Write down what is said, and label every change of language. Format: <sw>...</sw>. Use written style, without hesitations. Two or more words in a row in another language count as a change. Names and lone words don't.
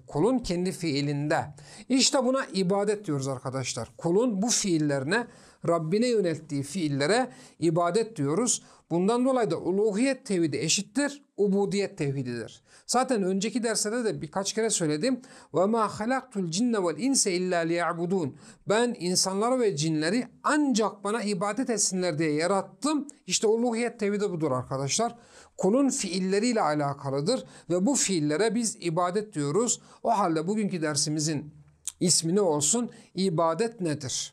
<tr>Kulun kendi fiilinde. İşte buna ibadet diyoruz arkadaşlar. Kulun bu fiillerine, Rabbine yönelttiği fiillere ibadet diyoruz. Bundan dolayı da uluhiyet tevhidi eşittir ubudiyet tevhididir. Zaten önceki derslerde de birkaç kere söyledim.</tr> <ar>وَمَا خَلَقْتُ الْجِنَّ وَالْاِنْسَ اِلَّا لِيَعْبُدُونَ</ar> <tr>Ben insanları ve cinleri ancak bana ibadet etsinler diye yarattım. İşte uluhiyet tevhidi budur arkadaşlar. Kulun fiilleriyle alakalıdır ve bu fiillere biz ibadet diyoruz. O halde bugünkü dersimizin ismi ne olsun? İbadet nedir?</tr>